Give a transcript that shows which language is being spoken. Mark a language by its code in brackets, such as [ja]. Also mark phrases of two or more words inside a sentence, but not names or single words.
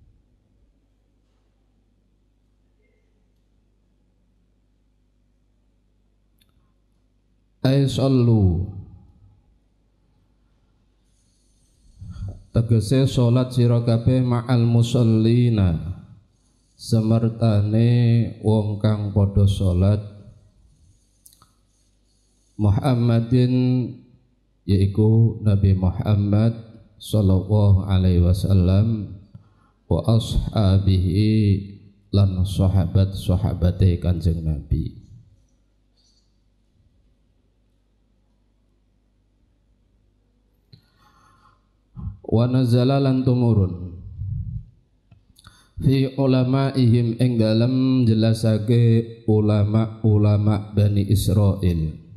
[ar] أي صلوا [jv] tegese salat sira kabeh [ar] مع المصلين [jv] semertane wong kang padha salat, Muhammadin yaiku Nabi Muhammad sallallahu alaihi wasallam, [ar] وأصحابه [jv] lan sahabat-sahabate Kanjeng Nabi. [ar] ونزل [jv] lan tumurun [ar] في علمائهم [jv] ing dalem jelasake ulama-ulama Bani Israil.